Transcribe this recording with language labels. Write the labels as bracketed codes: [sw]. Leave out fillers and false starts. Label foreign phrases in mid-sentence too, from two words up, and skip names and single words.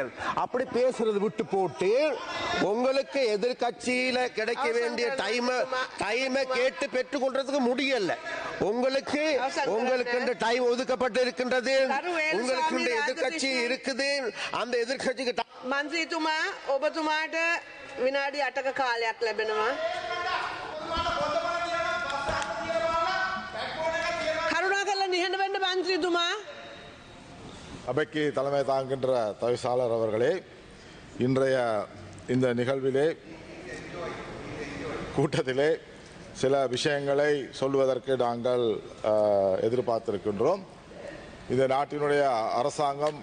[ta] அப்படி பேசுறது விட்டு போட்டு உங்களுக்கு எதிர்கட்சியில கிடைக்க வேண்டிய டைமை கேட்டு பெற்றுக்கொள்றதுக்கு முடியல. உங்களுக்கு டைம் ஒதுக்கப்பட்டு இருக்கின்றது. உங்களுக்கு எதிர்கட்சி இருக்குது. அந்த எதிர்கட்சிக்கு [si] மந்திரிතුமா ඔබතුමාට විනාඩි 8ක කාලයක් ලැබෙනවා. කරුණාකරලා නිහඬ වෙන්න මන්ත්‍රීතුමා. [ta] அவைக்கு தலைமை தாங்குகின்ற தவிசாளர் அவர்களே, இன்றைய இந்த நிகழ்விலே கூட்டத்திலே சில விஷயங்களை சொல்வதற்கு நாங்கள் எதிர்பார்த்திருக்கின்றோம். இந்த நாட்டினுடைய அரசாங்கம்